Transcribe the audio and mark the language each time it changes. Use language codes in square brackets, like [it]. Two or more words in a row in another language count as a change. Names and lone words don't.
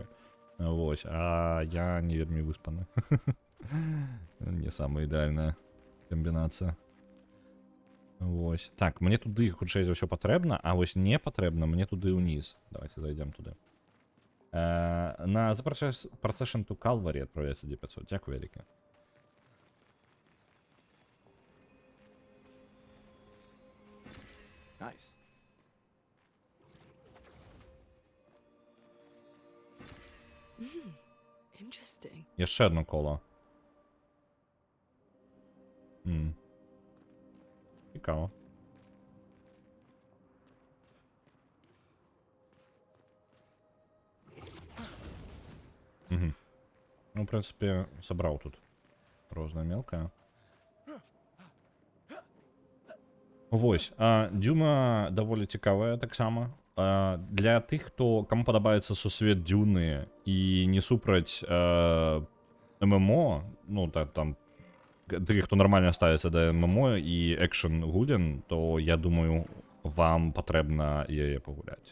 [be] Вось, а я не вельмі выспаны. Не самая ідэальная камбінацыя. Вось. Так, мне туды хутчэй за ўсё патрэбна, а вось не патрэбна мне туды ўніз. Давайте зайдзем туды. На The Procession to Calvary адправляецца 500. Дзякуй вяліка. [en] Nice. Interesting. [uk] Яшчэ одно коло. Цікаво. Угу. Ну, [ru] в принципе, собрал тут розное мелкое. [be] Вось, Дюна даволі цікавая таксама. Для тых, кому падабаецца сусвет Дюны і не супраць ММО, ну, там, тых, хто нормально ставіцца да ММО і экшн гулен, то я думаю, вам патрэбна яе пагуляць.